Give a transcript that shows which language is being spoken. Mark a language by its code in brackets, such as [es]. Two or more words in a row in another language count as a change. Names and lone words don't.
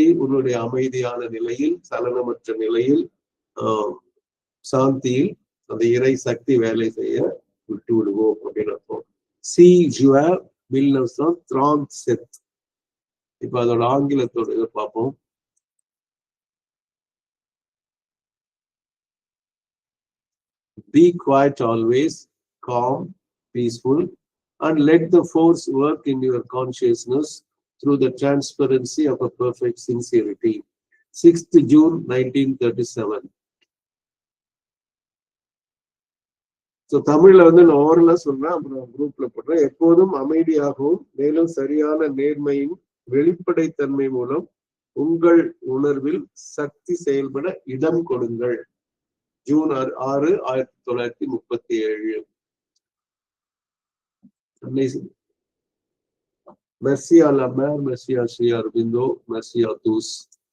[ta] உன்னுடைய அமைதியான நிலையில், சலனமற்ற நிலையில், சாந்தியில் அந்த இறை சக்தி வேலை செய்ய விட்டு விடுவோம் அப்படின்னு அர்த்தம். சி ஜுவா மில்லர்சன் த்ராம் செத். இப்ப அதோட ஆங்கிலத்தோட இதை பார்ப்போம். [en] Be quiet always, calm, peaceful, and let the force work in your consciousness through the transparency of a perfect sincerity. 6th June 1937. [ta] ஸோ தமிழ்ல வந்து நான் ஓரலா சொன்னேன், அப்புறம் குரூப்ல போடுறேன். எப்போதும் அமைதியாகவும் மேலும் சரியான நேர்மையின் வெளிப்படைத்தன்மை மூலம் உங்கள் உணர்வில் சக்தி செயல்பட இடம் கொடுங்கள். ஜூன் 6, 1937. [fr] Merci à la mère, merci à Sri Aurobindo, merci à tous.